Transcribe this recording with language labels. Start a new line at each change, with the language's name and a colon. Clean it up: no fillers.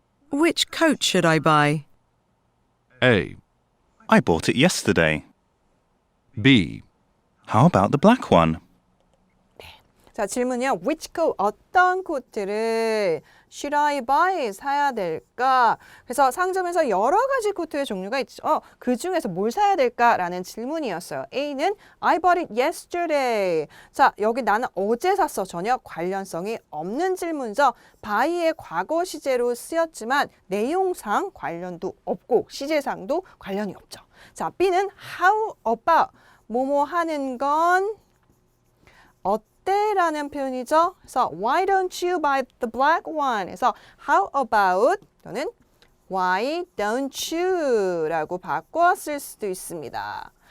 English: Which coat should I buy? A. I bought it yesterday. B. How about the black one?
Korean: 자, 질문이요.
English: Which coat?
Korean: 어떤 코트를
English: should I buy?
Korean: 사야 될까? 그래서 상점에서 여러 가지 코트의 종류가 있죠. 그 중에서 뭘 사야 될까라는 질문이었어요.
English: A는 I bought it yesterday.
Korean: 자, 여기 나는 어제 샀어. 전혀 관련성이 없는 질문이죠. buy의 과거 시제로 쓰였지만 내용상 관련도 없고 시제상도 관련이 없죠. 자, B는
English: how about?
Korean: 뭐뭐 하는 건 어때라는 표현이죠. 그래서
English: why don't you buy the black one?
Korean: 그래서 how about 또는 why don't you 라고 바꿔 쓸 수도 있습니다.